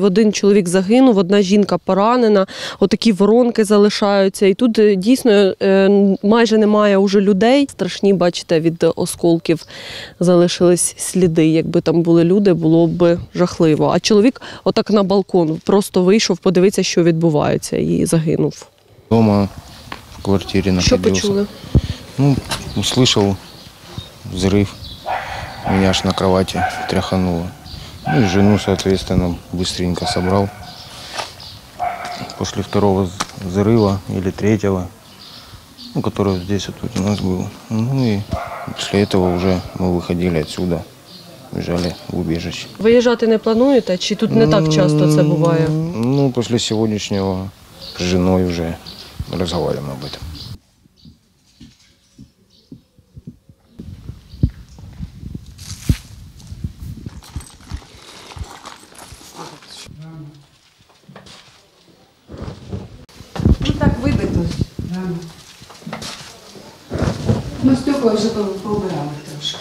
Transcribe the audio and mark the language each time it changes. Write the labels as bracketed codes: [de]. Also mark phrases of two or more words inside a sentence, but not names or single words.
[uk] Один чоловік загинув, одна жінка поранена. Отакі воронки залишаються. І тут дійсно майже немає уже людей. Страшні, бачите, від осколків залишились сліди. Якби там були люди, було б жахливо. А чоловік отак на балкон просто вийшов, подивитися, що відбувається, і загинув. [ru] Дома в квартире находился. [uk] Що почули? [ru] Услышал взрыв. Меня аж на кровати тряхануло. Ну и жену, соответственно, быстренько собрал. После второго взрыва или третьего, который здесь вот у нас был. Ну и после этого уже мы выходили отсюда, бежали в убежище. [uk] Виїжджати не плануєте? Чи тут не так часто це буває? Ну, [ru] после сегодняшнего с женой уже разговариваем об этом. [uk] Ну так вибито. Ну, стекла вже поубирали трошки.